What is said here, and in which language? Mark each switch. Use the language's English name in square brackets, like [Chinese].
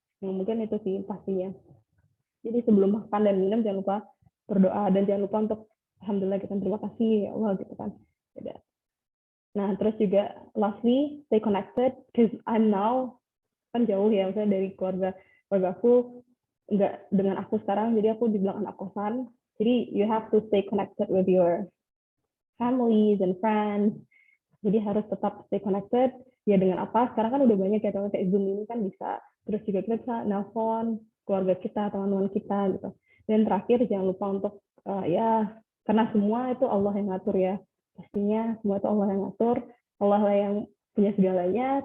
[Indonesian] Nah, mungkin itu sih pastinya. Jadi sebelum makan dan minum jangan lupa berdoa dan jangan lupa untuk alhamdulillah kita terima kasih ya Allah gitu kan. Nah, terus juga [English] lastly stay connected because I'm now [Indonesian] kan jauh ya, misalnya dari keluarga aku nggak dengan aku sekarang, jadi aku dibilang anak kosan. Jadi [English] you have to stay connected with your families and friends. [Indonesian] Jadi harus tetap [English] stay connected. [Indonesian] Ya dengan apa? Sekarang kan udah banyak ya, kayak Zoom ini kan bisa. Terus juga kita bisa nelpon keluarga kita, teman-teman kita gitu. Dan terakhir jangan lupa untuk karena semua itu Allah yang ngatur ya. Pastinya semua itu Allah yang ngatur. Allah lah yang punya segalanya.